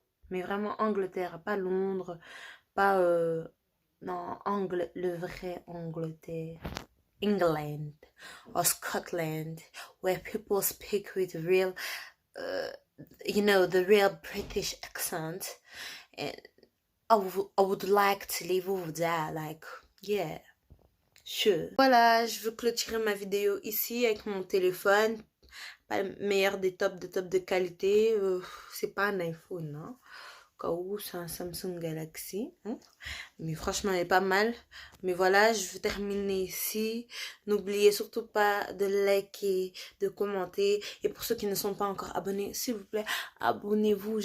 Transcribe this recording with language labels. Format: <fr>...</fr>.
<fr>Mais vraiment Angleterre, pas Londres, pas. Non, le vrai Angleterre.</fr> <en>England or Scotland, where people speak with real, uh, the real British accent. And I would like to live over there, like, yeah. Sure.</en> <fr>Voilà, je veux clôturer ma vidéo ici avec mon téléphone. Pas le meilleur des top de qualité. C'est pas un iPhone, hein. Au cas où, c'est un Samsung Galaxy. Hein. Mais franchement, elle est pas mal. Mais voilà, je vais terminer ici. N'oubliez surtout pas de liker, de commenter. Et pour ceux qui ne sont pas encore abonnés, s'il vous plaît, abonnez-vous.</fr>